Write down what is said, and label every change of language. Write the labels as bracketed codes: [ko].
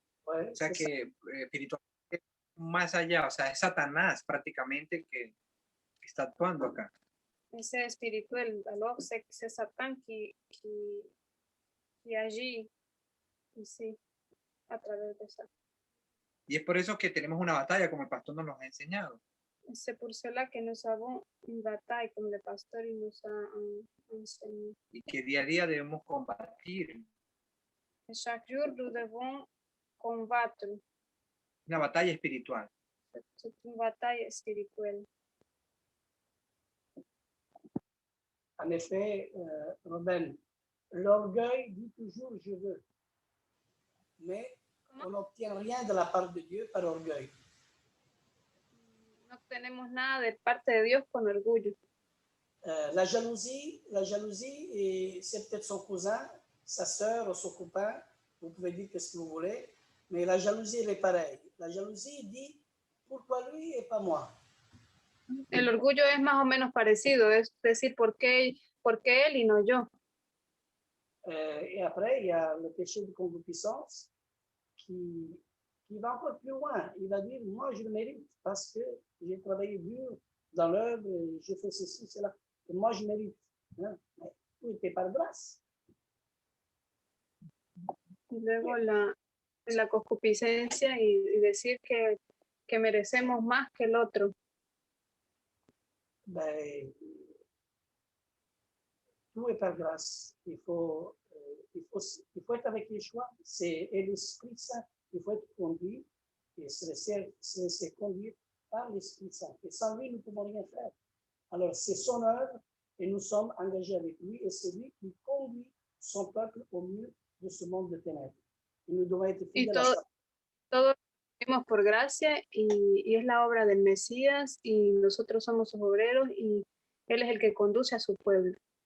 [es] O sea que espiritualmente más allá, o sea, es Satanás prácticamente que está actuando acá. Ese espiritual, [fr] alors c'est Satan qui agit ici [es] a través de [fr] ça. [es] Y es por eso que tenemos una batalla, como el pastor nos lo ha enseñado. [fr] C'est pour cela que nous avons une bataille, comme le pasteur nous a enseigné. [es] Y que día a día debemos combatir. [fr] Et chaque jour, nous devons combattre. [es] Una batalla espiritual. [fr] C'est une bataille spirituelle. En effet, Robin, l'orgueil dit toujours je veux, mais on n'obtient rien de la part de Dieu par orgueil. [es] No obtenemos nada de parte de Dios con orgullo. [fr] La jalousie, c'est peut-être son cousin, sa sœur ou son copain, vous pouvez dire ce que vous voulez, mais la jalousie, elle est pareille. La jalousie dit, pourquoi lui et pas moi? [es] El orgullo es más o menos parecido, es decir, por qué él y no yo? [fr] Et après, il y a le péché de concupiscence qui va encore plus loin. Il va dire, moi, je le mérite parce que j'ai travaillé dur dans l'œuvre, j'ai fait ceci, cela. Et moi, je mérite. Hein? Mais tout était par grâce. [es] Y luego la concupiscencia y decir que merecemos más que el otro. [fr] Ben, tout est par grâce. Il faut être avec les choix. C'est l'Esprit Saint. Il faut être conduit et se laisser conduire par l'Esprit Saint. Et sans lui, nous ne pouvons rien faire. Alors, c'est son œuvre et nous sommes engagés avec lui et c'est lui qui conduit son peuple au milieu de ce monde de ténèbres. Et nous devons être [es] Y [fr] fidèles à ça. [es] todo lo hacemos por gracia y es la obra del Mesías y nosotros somos sus obreros y él es el que conduce a su pueblo.